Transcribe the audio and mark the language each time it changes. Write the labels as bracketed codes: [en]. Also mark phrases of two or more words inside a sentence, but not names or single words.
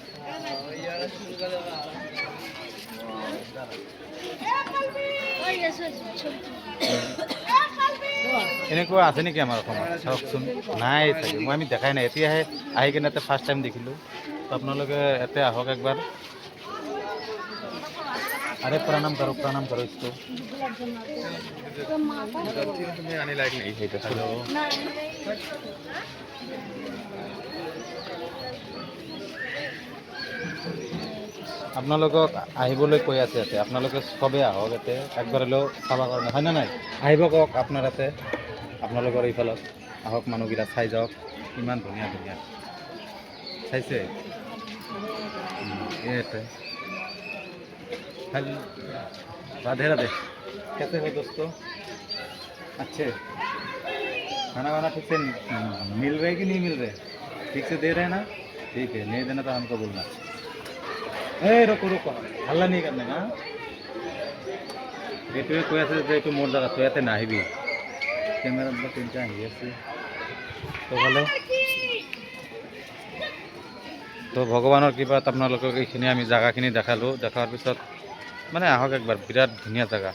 [as] এনেকুৱা আছে নেকি আমাৰ অসমত? চাওকচোন, নাই চাগে, আমি দেখাই নাই। এতিয়াহে আহি কিনে ইয়াতে [en] first time [as] দেখিলোঁ। তো আপোনালোকে ইয়াতে আহক একবাৰ। [hi] अरे प्रणाम करो इसको। आने लायक नहीं है। [as] हेलो আপোনালোকক আহিবলৈ কৈ আছে ইয়াতে। আপোনালোকে চবেই আহক ইয়াতে একবাৰ হ'লেও চাবৰ কাৰণে, হয়নে নাই? আহিব কওক আপোনাৰ ইয়াতে, আপোনালোকৰ এইফালত আহক। মানুহবিলাক চাই যাওক কিমান ধুনীয়া ধুনীয়া চাইছে। [hi] ये राधे राधे। कैसे हो दोस्तों? अच्छे? खाना वाना ठीक से मिल रहे कि नहीं मिल रहे? ठीक से दे रहे हैं ना? ठीक है, नहीं देना तो हमको बोलना। रुको रुको, हल्ला नहीं करने का। [as] এইটোৱে কৈ আছে যে এইটো মোৰ জেগা, তই ইয়াতে নাহিবি। কেমেৰাত বা তিনিটা আহি আছে তো ভালে। তো ভগৱানৰ কৃপাত আপোনালোকক এইখিনি আমি জেগাখিনি দেখালোঁ। দেখাৰ পিছত মানে আহক একবাৰ, বিৰাট ধুনীয়া জেগা।